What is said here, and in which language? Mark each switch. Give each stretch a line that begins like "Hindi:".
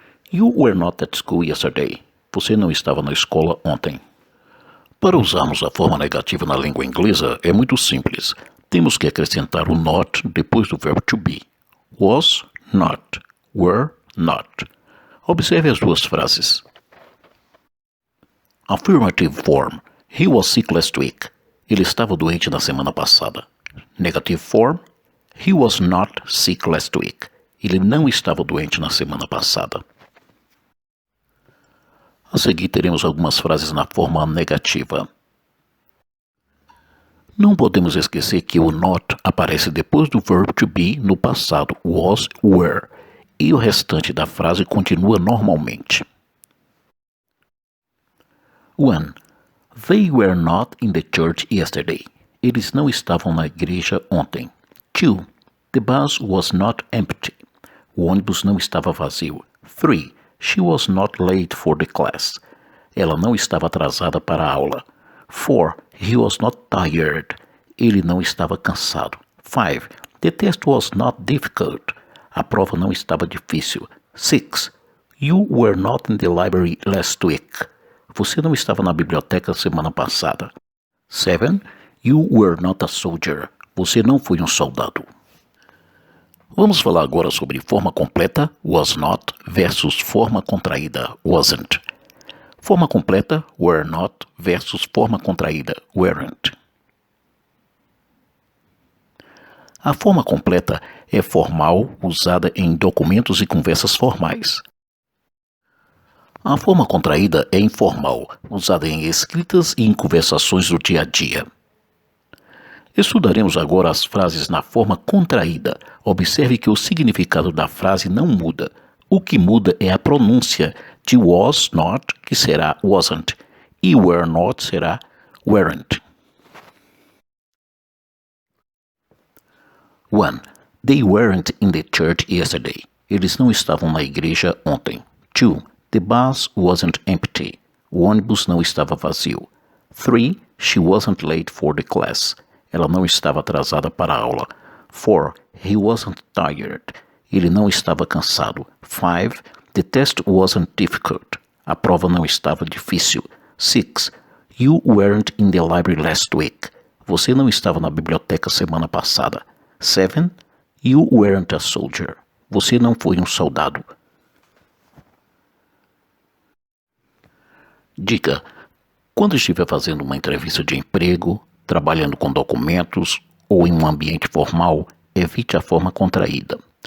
English: You were not at school yesterday.
Portuguese: Você não estava na escola ontem. Para usarmos a forma negativa na língua inglesa é muito simples. Temos que acrescentar o not depois do verbo to be.
English: Was not. Were not.
Portuguese: Observe as duas frases.
English: Affirmative form. He was sick last week.
Portuguese: Ele estava doente na semana passada.
English: Negative form. He was not sick last week.
Portuguese: Ele não estava doente na semana passada. A seguir teremos algumas frases na forma negativa. Não podemos esquecer que o not aparece depois do verb to be no passado, was, were, e o restante da frase continua normalmente. 1.
English: They were not in the church yesterday.
Portuguese: Eles não estavam na igreja ontem. 2.
English: The bus was not empty.
Portuguese: O ônibus não estava vazio. 3.
English: She was not late for the class.
Portuguese: Ela não estava atrasada para a aula.
English: 4. He was not tired.
Portuguese: Ele não estava cansado.
English: 5. The test was not difficult.
Portuguese: A prova não estava difícil. 6.
English: You were not in the library last week.
Portuguese: Você não estava na biblioteca semana passada.
English: 7. You were not a soldier.
Portuguese: Você não foi um soldado. Vamos falar agora sobre forma completa, was not, versus forma contraída, wasn't. Forma completa, were not, versus forma contraída, weren't. A forma completa é formal, usada em documentos e conversas formais. A forma contraída é informal, usada em escritas e em conversações do dia a dia. Estudaremos agora as frases na forma contraída. Observe que o significado da frase não muda. O que muda é a pronúncia de was not, que será wasn't, e were not será weren't.
English: 1. They weren't in the church yesterday.
Portuguese: Eles não estavam na igreja ontem. 2.
English: The bus wasn't empty.
Portuguese: O ônibus não estava vazio. 3.
English: She wasn't late for the class.
Portuguese: Ela não estava atrasada para a aula.
English: 4. He wasn't tired.
Portuguese: Ele não estava cansado.
English: 5. The test wasn't difficult.
Portuguese: A prova não estava difícil. 6.
English: You weren't in the library last week.
Portuguese: Você não estava na biblioteca semana passada. 7.
English: You weren't a soldier.
Portuguese: Você não foi um soldado. Dica: quando estiver fazendo uma entrevista de emprego, trabalhando com documentos ou em um ambiente formal, evite a forma contraída.